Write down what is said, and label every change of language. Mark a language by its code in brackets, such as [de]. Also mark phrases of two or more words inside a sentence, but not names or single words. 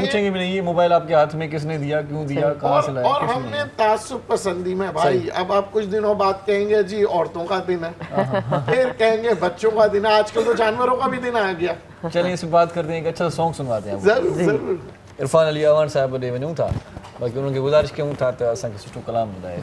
[ur] پوچھیں گے بھی نہیں یہ موبائل آپ کے ہاتھ میں کس نے دیا, کیوں دیا, کہاں سے لایا. اور ہم نے تعصب پسندی میں بھائی, اب آپ کچھ دنوں بعد کہیں گے جی عورتوں کا دن ہے, پھر کہیں گے بچوں کا دن ہے, آج کل تو جانوروں کا بھی دن آ گیا. چلیں اس پہ بات کرتے ہیں, ایک اچھا سانگ سنواتے ہیں. ضرور ضرور. [sd] عرفان علی آوان صاحب ॾे वञूं था, बाक़ी उन्हनि खे गुज़ारिश कयूं था त असांखे सुठो कलाम ॿुधाए.